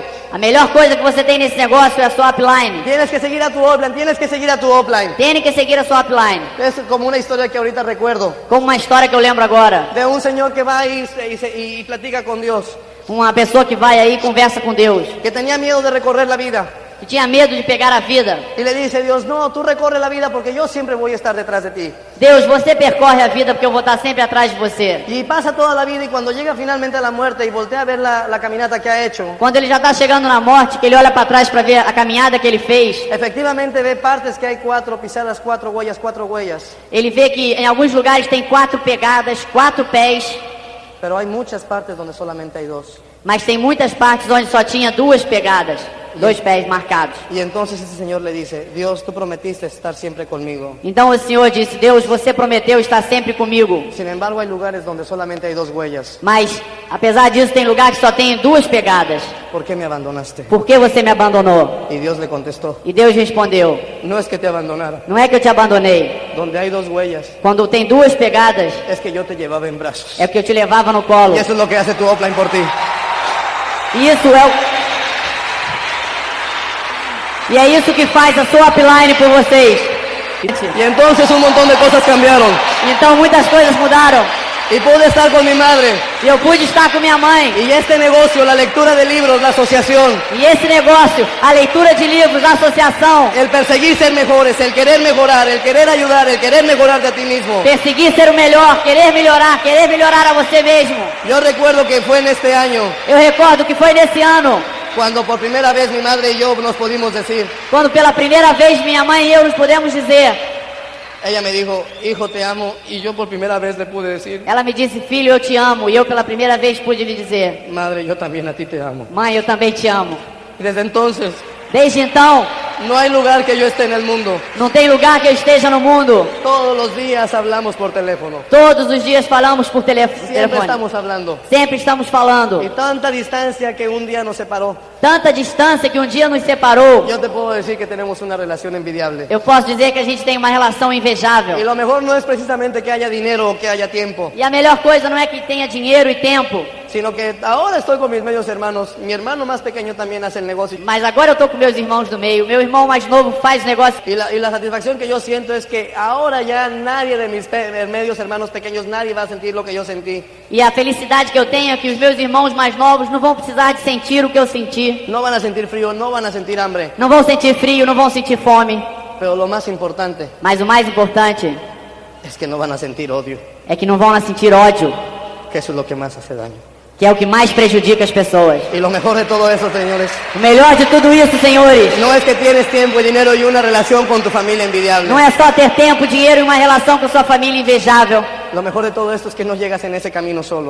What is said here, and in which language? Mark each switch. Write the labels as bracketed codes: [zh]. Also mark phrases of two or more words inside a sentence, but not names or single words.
[pt] A melhor coisa que você tem nesse negócio é a sua upline. [es] Tienes que seguir a tu offline, tienes que seguir a tu offline. [pt] Tem que seguir a sua upline. [es] Es como una historia que ahorita recuerdo. [pt] Como uma história que eu lembro agora. [es] De un señor que va y platica con Dios. [pt] Uma pessoa que vai aí e conversa com Deus. [es] Que tenía miedo de recorrer la vida. [pt] Que tinha medo de pegar a vida. [es] Y le dice Dios, no, tú recorre la vida porque yo siempre voy a estar detrás de ti. [pt] Deus, você percorre a vida porque eu vou estar sempre atrás de você. [es] Y pasa toda la vida y cuando llega finalmente a la muerte y voltea a ver la caminata que ha hecho, [pt] Quando ele já está chegando na morte, que ele olha para trás para ver a caminhada que ele fez, [es] efectivamente ve partes que hay 4 pisadas, 4 huellas. [pt] ele vê que em alguns lugares tem 4 pegadas, 4 pés, [es] Pero hay muchas partes donde solamente hay 2. [pt] mas tem muitas partes onde só tinha 2 pegadas, 2 pés marcados. [es] Y entonces ese señor le dice, Dios, tú prometiste estar siempre conmigo. [pt] Então o Senhor disse, Deus, você prometeu estar sempre comigo. [es] Sin embargo, hay lugares donde solamente hay 2 huellas. [pt] Mas, apesar disso, tem lugar que só tem 2 pegadas. [es] ¿Por qué me abandonaste? [pt] Por que você me abandonou? [es] Y Dios le contestó, [pt] E Deus respondeu, [es] no es que te abandonara. [pt] não é que eu te abandonei. [es] Donde hay 2 huellas, [pt] Quando tem 2 pegadas, [es] es que yo te llevaba en brazos. [pt] é porque eu te levava no colo. [es] Y eso es lo que hace tu offline por ti. [pt] Isso é o... E é isso que faz a sua upline por vocês. [es] Y entonces un montón de cosas cambiaron. [pt] Então muitas coisas mudaram. [es] Y pude estar con mi madre. [pt] E eu pude estar com minha mãe. [es] Y este negocio, la lectura de libros, la asociación, [pt] E esse negócio, a leitura de livros, a associação, [es] el perseguir ser mejores, el querer mejorar, el querer ayudar, el querer mejorarte a ti mismo. [pt] perseguir ser o melhor, querer melhorar a você mesmo. [es] Yo recuerdo que fue en este año [pt] Eu recordo que foi nesse ano, [es] cuando por primera vez mi madre y yo nos pudimos decir. [pt] quando pela primeira vez minha mãe e eu nos podemos dizer. [es] Ella me dijo, hijo, te amo. Y yo por primera vez le pude decir, [pt] Ela me disse, filho, eu te amo. E eu pela primeira vez pude lhe dizer, [es] madre, yo también a ti te amo. [pt] mãe, eu também te amo. [es] Y desde entonces, [pt] Desde então, [es] no hay lugar que yo esté en el mundo. [pt] não tem lugar que eu esteja no mundo. [es] Todos los días hablamos por teléfono. [pt] Todos os dias falamos por [es] Siempre [pt] telefone. [es] estamos hablando. [pt] Sempre estamos falando. [es] Y tanta distancia que un día nos separó. [pt] Tanta distância que um dia nos separou. [es] Yo te puedo decir que tenemos una relación envidiable. [pt] Eu posso dizer que a gente tem uma relação invejável. [es] Y lo mejor no es precisamente que haya dinero o que haya tiempo, [pt] E a melhor coisa não é que tenha dinheiro e tempo. [es] sino que ahora estoy con mis medios hermanos. Mi hermano más pequeño también hace el negocio. [pt] Mas agora eu tô com meus irmãos do meio. Meu irmão mais novo faz negócio. [es] Y la satisfacción que yo siento es que ahora ya nadie de mis medios hermanos pequeños, nadie va a sentir lo que yo sentí. [pt] E a felicidade que eu tenho é que os meus irmãos mais novos não vão precisar de sentir o que eu senti. [es] No van a sentir frío, no van a sentir hambre. [pt] Não vão sentir frio, não vão sentir fome. [es] Pero lo más importante [pt] Mas o mais importante [es] es que no van a sentir odio, [pt] é que não vão sentir ódio, [es] que eso es lo que más hace daño. [pt] que é o que mais prejudica as pessoas. [es] Y lo mejor de todo eso, señores, [pt] O melhor de tudo isso, senhores, [es] no es que tienes tiempo y dinero y una relación con tu familia envidiable. [pt] não é só ter tempo, dinheiro e uma relação com sua família invejável. [es] Lo mejor de todo esto es que no llegas en ese camino solo.